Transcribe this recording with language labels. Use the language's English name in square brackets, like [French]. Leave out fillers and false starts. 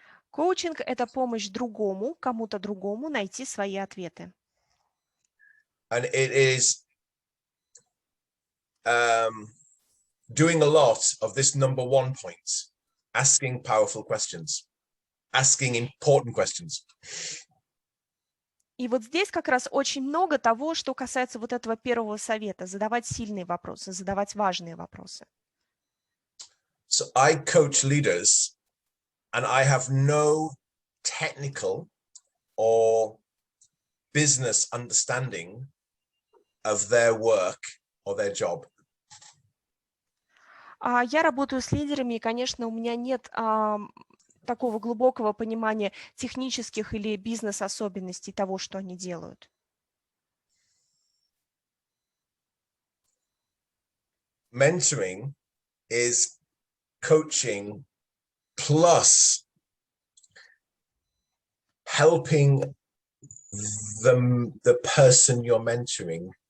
[Russian] Коучинг – это помощь другому, кому-то другому найти свои ответы. [English] And it is doing a lot of this number one point, asking powerful questions, asking important questions. [Russian] И вот здесь как раз очень много того, что касается вот этого первого совета – задавать сильные вопросы, задавать важные вопросы. [English] So I coach leaders, and I have no technical or business understanding of their work or their job. [Russian] Я работаю с лидерами, и, конечно, у меня нет такого глубокого понимания технических или бизнес-особенностей того, что они делают. [English] Mentoring is coaching plus helping the person you're mentoring,